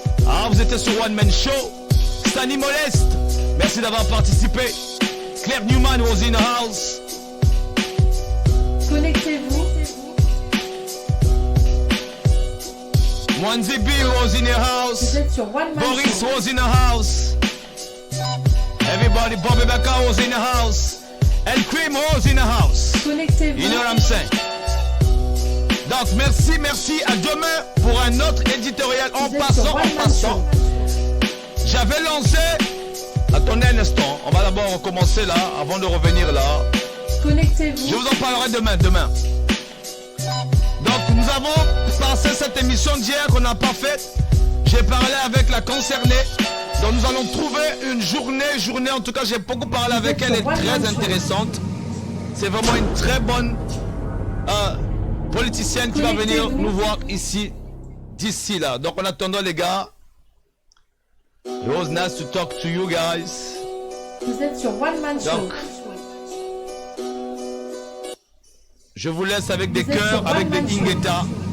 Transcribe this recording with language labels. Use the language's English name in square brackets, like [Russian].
[French] Ah, vous étiez sur One Man Show. Stanley Moleste, merci d'avoir participé. [English] Claire Newman was in the house. [French] Connectez-vous. [English] Mwanzi B was in the house. [French] Vous êtes sur One Man [English] Boris [French] Show. [English] was in the house. Everybody, Bobby Baka was in the house. And Cream was in the house. [French] Connectez-vous. [English] You know what I'm saying? [French] Donc merci, à demain pour un autre éditorial en passant. J'avais lancé, attendez un instant, on va d'abord recommencer là, avant de revenir là. Connectez-vous. Je vous en parlerai demain. Donc nous avons passé cette émission d'hier qu'on n'a pas faite. J'ai parlé avec la concernée. Donc nous allons trouver une journée, en tout cas j'ai beaucoup parlé avec elle, elle est très intéressante. C'est vraiment une très bonne politicienne qui va venir nous voir ici, d'ici là. Donc en attendant les gars, [English] it was nice to talk to you guys. [French] Vous êtes sur One Man Show. Donc, je vous laisse avec des cœurs, avec des Ingeta.